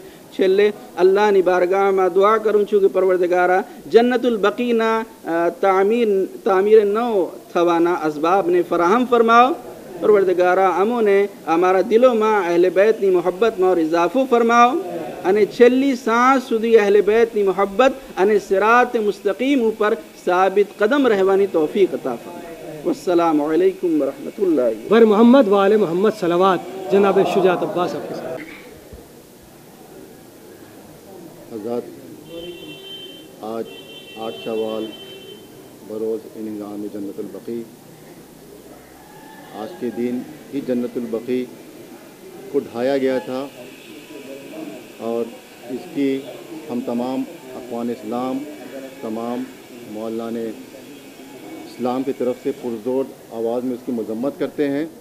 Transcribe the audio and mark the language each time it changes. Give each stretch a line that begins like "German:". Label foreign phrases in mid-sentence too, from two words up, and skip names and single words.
Gujarati: છેલ્લે અલ્લાહની બારગાહમાં દુઆ કરું છું કે પરવરદગારા જન્નતુલ બકીના તામીર ન થવાના અસબાબને ફરાહમ ફરમાવો. પરવરદગારા અમોને અમારા દિલોમાં અહેલે બેતની મોહબ્બતમાં ઓર ઇઝાફો ફરમાવો અને છેલ્લી સાંસ સુધી અહેલે બેતની મોહબ્બત અને સિરાત મુસ્તકીમ ઉપર સાબિત કદમ રહેવાની તૌફીક અતા ફરમાવો.
Arabic: والسلام عليكم ورحمة الله
Hindi: वर मोहम्मद वाले मोहम्मद सलावत. जनाब शुजात अब्बास आपके साथ. हज़रत आज 8 शवाल बरोज़ इन्ज़ाम जन्नतुल बकी, आज के दिन ही जन्नतुल बकी को ढाया गया था और इसकी हम तमाम अक़वान इस्लाम, तमाम मौलाना ने इस्लाम की तरफ से पुरज़ोर आवाज़ में उसकी मज़म्मत करते हैं.